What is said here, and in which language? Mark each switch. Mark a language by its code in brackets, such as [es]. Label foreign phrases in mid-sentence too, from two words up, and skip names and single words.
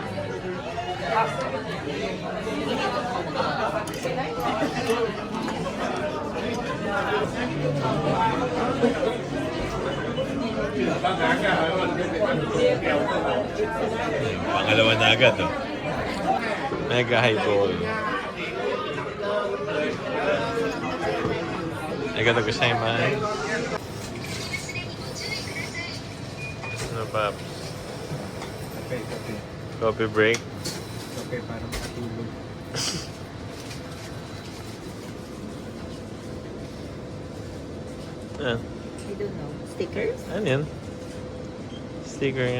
[tl] Pangalawa na agad, oh. [en] Mega highball. [ja] ありがとうございます. [tl] Ano, Paps? Kape. [en] Coffee break? [tl] Kape parang patulog. Ah, [en] I don't know. Stickers? [tl] ano yan? Sticker nga.